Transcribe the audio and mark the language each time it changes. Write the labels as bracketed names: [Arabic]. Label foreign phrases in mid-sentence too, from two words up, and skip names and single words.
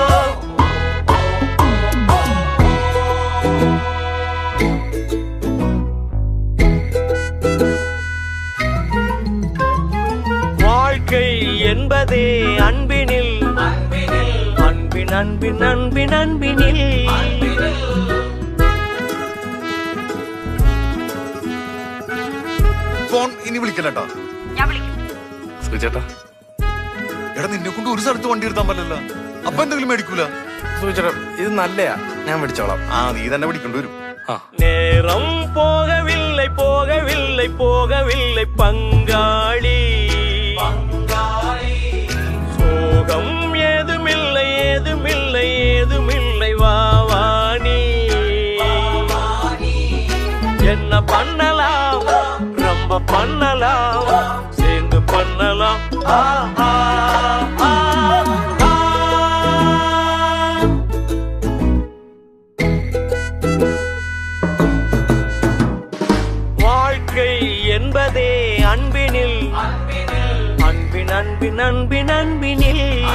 [Tamil] வாழ்க்கை என்பதே அன்பினில் அன்பின் அன்பின் அன்பின் அன்பினில் [Malayalam] ഫോൺ ഇനി വിളിക്കല്ലേട്ടാ. സുചേട്ടാ എടാ നിന്നെ കൊണ്ട് ഒരു സ്ഥലത്ത് വണ്ടി എടുത്താൻ പറ്റില്ല. അപ്പൊ എന്തെങ്കിലും മേടിക്കൂല. സുചേട്ടാ ഇത് നല്ലയാ, ഞാൻ പിടിച്ചോളാം. നീ തന്നെ പിടിക്കേണ്ടി വരും. [Tamil] நேரம் போகவில்லை போகவில்லை போகவில்லை பங்காளி சோகம் ஏதுமில்லை ஏதுமில்லை ஏதுமில்லை வாவாணி என்ன பண்ணலாம் ரொம்ப பண்ணலாம் சேர்ந்து பண்ணலாம் வாழ்க்கை என்பதே அன்பினில் அன்பின் அன்பின் அன்பின் அன்பினில்